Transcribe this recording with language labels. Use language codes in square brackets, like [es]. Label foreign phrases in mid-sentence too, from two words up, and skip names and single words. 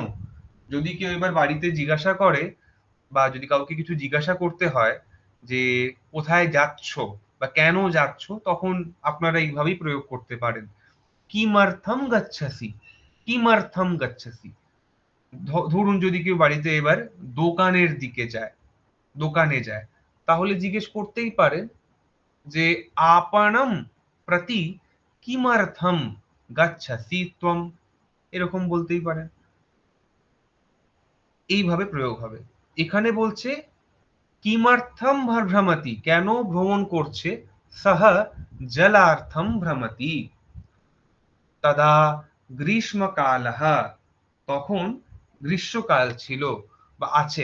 [bn] যদি কেউ এবার বাড়িতে জিজ্ঞাসা করে, বা যদি কাউকে কিছু জিজ্ঞাসা করতে হয় যে কোথায় যাচ্ছ বা কেন যাচ্ছ, তখন আপনারা এইভাবেই প্রয়োগ করতে পারেন। [sa] কিমর্থম গচ্ছসি, কিমর্থম গচ্ছসি। [bn] ধরুন যদি কেউ বাড়িতে এবার দোকানের দিকে যায়, দোকানে যায়, তাহলে জিজ্ঞেস করতেই পারেন যে [sa] आपणं प्रति किमर्थं गच्छसि त्वं, [bn] এরকম বলতেই পারেন। এইভাবে প্রয়োগ হবে। এখানে বলছে [sa] কিমার্থম ভ্রমতি, [bn] কেন ভ্রমণ করছে, [sa] সহ জলার্থম ভ্রমতি, তদা গ্রীষ্মকালঃ, [bn] তখন গ্রীষ্মকাল ছিল বা আছে।